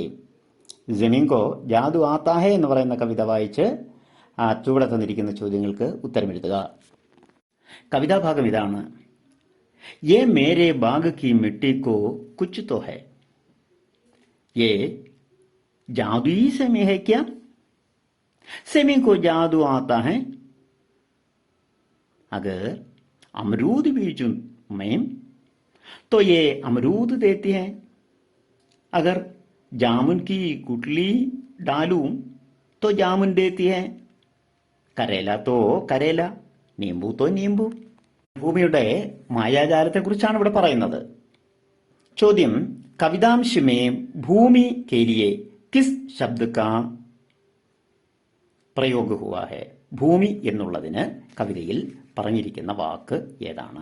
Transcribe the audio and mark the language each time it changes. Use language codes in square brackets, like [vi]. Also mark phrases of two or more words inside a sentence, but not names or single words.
[hi] ज़मीन को जादू आता है [ml] എന്ന് പറയുന്ന കവിത വായിച്ച് ചുവടെ തന്നിരിക്കുന്ന ചോദ്യങ്ങൾക്ക് ഉത്തരമെഴുതുക. കവിതാഭാഗം ഇതാണ്. [hi] ये मेरे बाग की मिट्टी को कुछ तो है, ये जादुई ज़मीं है क्या, ज़मीं को जादू आता है, अगर अमरूद बीजूं में तो ये अमरूद देती है, अगर जामुन की गुठली डालूं तो जामुन देती है, करेला तो करेला, नींबू तो नींबू. [ml] ഭൂമിയുടെ മായാജാലത്തെക്കുറിച്ചാണ് ഇവിടെ പറയുന്നത്. [hi] ചോദ്യം, कवितांशमें भूमि के लिए किस शब्द का प्रयोग हुआ है, [ml] ഭൂമി എന്നുള്ളതിന് കവിതയിൽ പറഞ്ഞിരിക്കുന്ന വാക്ക് ഏതാണ്?